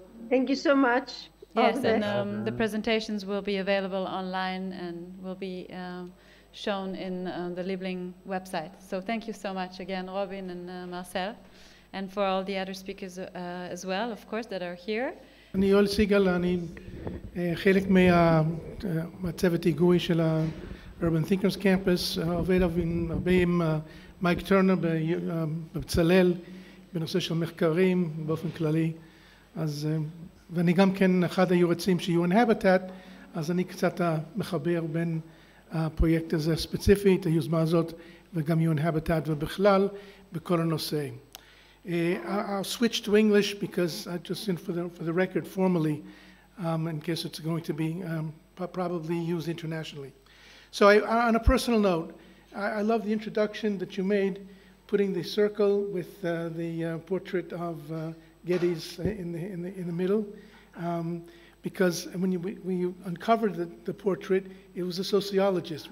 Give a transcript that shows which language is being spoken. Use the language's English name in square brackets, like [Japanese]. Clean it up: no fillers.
[English] Thank you so much. Yes, and the presentations will be available online and will be shown in the Liebling website. So thank you so much again, Robin and Marcel, and for all the other speakers as well, of course, that are here. [Hebrew] אני יואל סיגל, אני חלק מהצוות היגוי של ה-Urban Thinkers Campus, עובד הרבה עם מייק טרנר בבצלאל, בנושא של מחקרים באופן כללי. אז, ואני גם כן אחד היועצים של UN Habitat, אז אני קצת מחבר בין הפרויקט הזה ספציפית, היוזמה הזאת, וגם UN Habitat ובכלל, בכל הנושא. [English] I'll switch to English because I just, for the record, formally, in case it's going to be probably used internationally. So on a personal note, I love the introduction that you made, putting the circle with the portrait of Geddes in the middle, because when you uncovered the portrait, it was a sociologist.